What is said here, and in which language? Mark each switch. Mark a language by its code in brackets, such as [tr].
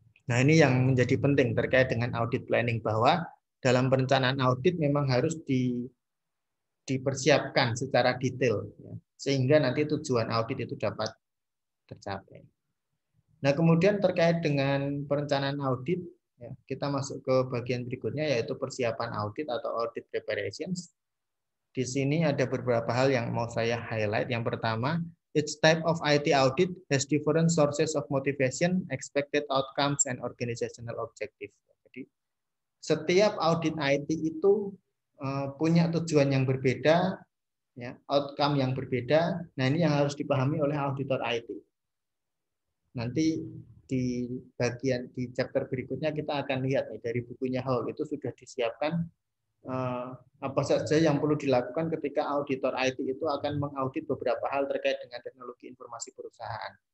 [id] Nah, ini yang menjadi penting terkait dengan audit planning, bahwa dalam perencanaan audit memang harus dipersiapkan secara detail, ya, sehingga nanti tujuan audit itu dapat tercapai. Nah, kemudian terkait dengan perencanaan audit, ya, kita masuk ke bagian berikutnya, yaitu persiapan audit atau audit preparations. Di sini ada beberapa hal yang mau saya highlight. Yang pertama, [en] each type of IT audit has different sources of motivation, expected outcomes, and organizational objectives. [id] Jadi, setiap audit IT itu punya tujuan yang berbeda, ya, outcome yang berbeda. Nah, ini yang harus dipahami oleh auditor IT. Nanti di bagian di chapter berikutnya kita akan lihat dari bukunya Hall itu sudah disiapkan apa saja yang perlu dilakukan ketika auditor IT itu akan mengaudit beberapa hal terkait dengan teknologi informasi perusahaan.